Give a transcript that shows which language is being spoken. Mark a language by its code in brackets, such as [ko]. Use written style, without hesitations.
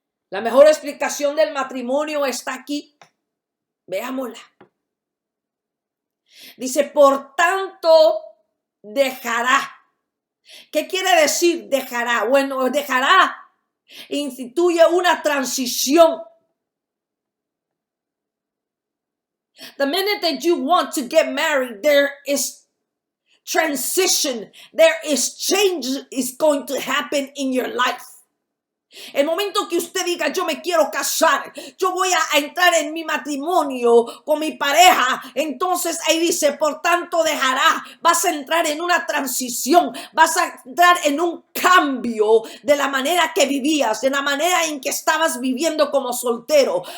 [es] La mejor explicación del matrimonio está aquí. Veámosla. Dice, por tanto, dejará. ¿Qué quiere decir dejará? Bueno, dejará instituye una transición. [en] The minute that you want to get married, there is transition. There is change is going to happen in your life. [es] El momento que usted diga, yo me quiero casar, yo voy a entrar en mi matrimonio con mi pareja, entonces ahí dice, por tanto dejará, vas a entrar en una transición, vas a entrar en un cambio de la manera que vivías, de la manera en que estabas viviendo como soltero,